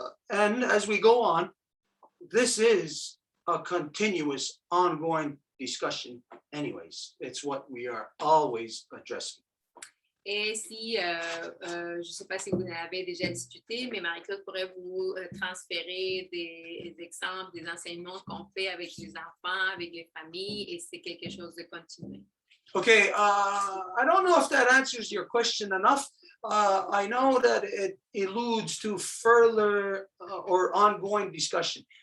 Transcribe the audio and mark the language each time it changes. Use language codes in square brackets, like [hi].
[en] And as we go on, this is a continuous, ongoing discussion anyways. It's what we are always addressing. [fr] Et si, je ne sais pas si vous en avez déjà discuté, mais Marie-Claude pourrait vous transférer des exemples, des enseignements qu'on fait avec les enfants, avec les familles, et c'est quelque chose de continu. [en] Okay, I don't know if that answers your question enough. I know that it alludes to further or ongoing discussion.